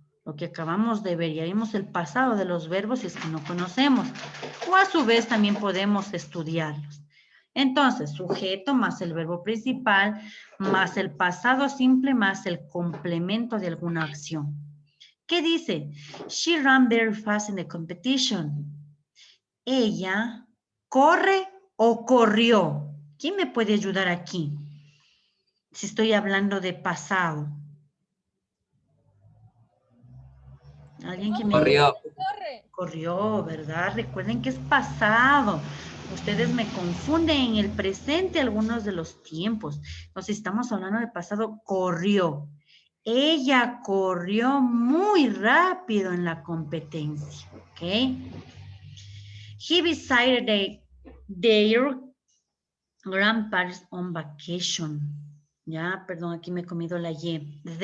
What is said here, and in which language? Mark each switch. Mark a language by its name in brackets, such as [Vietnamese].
[Spanish] Lo que acabamos de ver, ya vimos el pasado de los verbos si es que no conocemos. O a su vez también podemos estudiarlos. Entonces, sujeto más el verbo principal, más el pasado simple, más el complemento de alguna acción. ¿Qué dice? [English] She ran very fast in the competition. [Spanish] Ella corre o corrió. ¿Quién me puede ayudar aquí? Si estoy hablando de pasado. ¿Alguien que me ayude? Corrió. Corrió, ¿verdad? Recuerden que es pasado. Ustedes me confunden en el presente algunos de los tiempos. Entonces, estamos hablando de pasado, corrió. Ella corrió muy rápido en la competencia, ¿ok? [English] He visited their grandparents on vacation. [Spanish] Ya, perdón, aquí me he comido la Y.